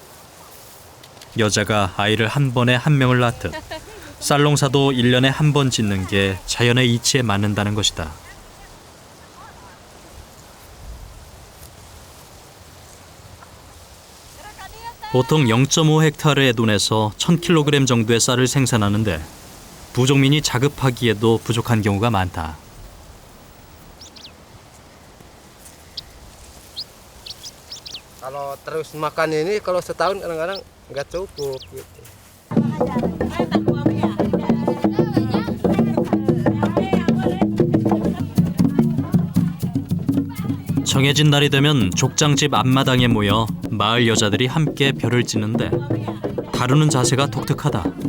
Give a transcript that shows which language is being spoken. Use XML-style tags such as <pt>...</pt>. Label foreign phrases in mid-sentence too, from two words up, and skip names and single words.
<ko>여자가 아이를 한 번에 한 명을 낳듯 쌀농사도 1년에 한 번 짓는 게 자연의 이치에 맞는다는 것이다. 보통 0.5헥타르의 논에서 1000kg 정도의 쌀을 생산하는데 부족민이 자급하기에도 부족한 경우가 많다.</ko> <id>Kalau terus makan ini kalau setahun kadang-kadang nggak cukup gitu.</id> <ko>정해진 날이 되면 족장집 앞마당에 모여 마을 여자들이 함께 별을 짓는데 다루는 자세가 독특하다.</ko>